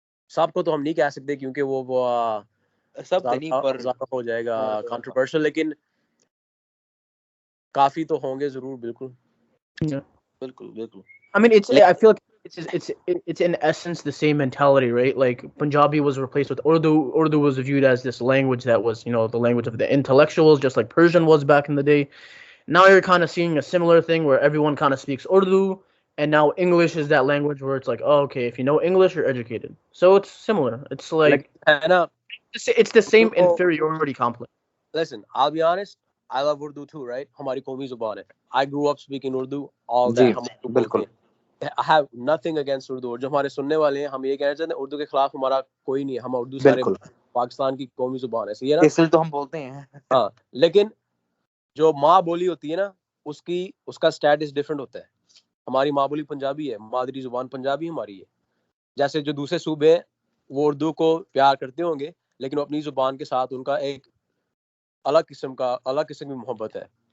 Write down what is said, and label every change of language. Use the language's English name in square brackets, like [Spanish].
[Urdu] سب کو تو ہم نہیں کہہ سکتے کیونکہ وہ سب نہیں پر زیادہ ہو جائے گا کنٹروورشل, لیکن کافی تو ہوں گے ضرور. بالکل. [English] I mean, I feel like it's in essence the same mentality, right? Like Punjabi was replaced with Urdu. Urdu was viewed as this language that was, the language of the intellectuals, just like Persian was back in the day. Now you're kind of seeing a similar thing where everyone kind of speaks Urdu, and now English is that language where it's like, oh, okay, if you know English, you're educated. So it's similar. It's like it's the same inferiority complex. Listen, I'll be honest. I love Urdu too, right? [Urdu] ہماری قومی زبان ہے. [English] I grew up speaking Urdu all day. [Urdu] بالکل. [English] I have nothing against Urdu. [Urdu] اور جو ہمارے سننے والے ہیں ہم یہ کہنا چاہتے ہیں اردو کے خلاف ہمارا کوئی نہیں ہے. ہم اردو سارے پاکستان کی قومی زبان ہے, صحیح ہے نا, اس لیے تو ہم بولتے ہیں. ہاں, لیکن جو ماں بولی ہوتی ہے نا اس کا اسٹیٹس ڈفرینٹ ہوتا ہے. ہماری ماں بولی پنجابی ہے, مادری زبان پنجابی ہماری ہے. جیسے جو دوسرے صوبے ہیں وہ اردو کو پیار کرتے ہوں گے لیکن اپنی زبان کے ساتھ ان کا ایک الگ قسم کی محبت ہے.